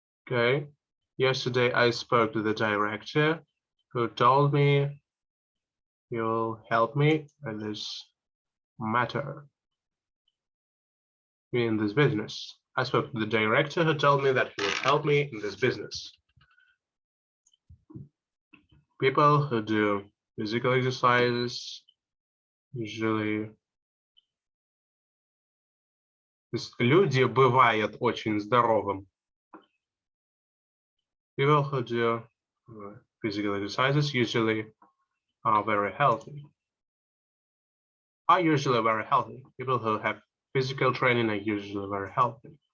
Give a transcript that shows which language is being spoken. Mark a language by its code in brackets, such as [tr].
[en] Okay. Yesterday I spoke to the director who told me he will help me in this matter, in this business. I spoke to the director who told me that he will help me in this business. People who do physical exercises usually. [ru] Люди бывают очень здоровым. [en] People who do physical exercises usually are very healthy. Are usually very healthy. People who have physical training are usually very healthy.